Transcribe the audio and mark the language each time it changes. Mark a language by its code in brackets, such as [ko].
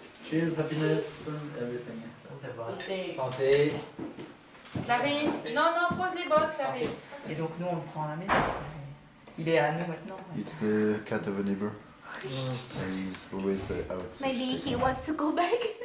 [en] Cheers, happiness, everything. [fr] Santé. Clarisse, non, pose les bottes, Clarisse. Et donc nous, on le prend à la maison. Il est à nous maintenant. [en] It's the cat of a neighbor. He's always out. Maybe he wants to go back.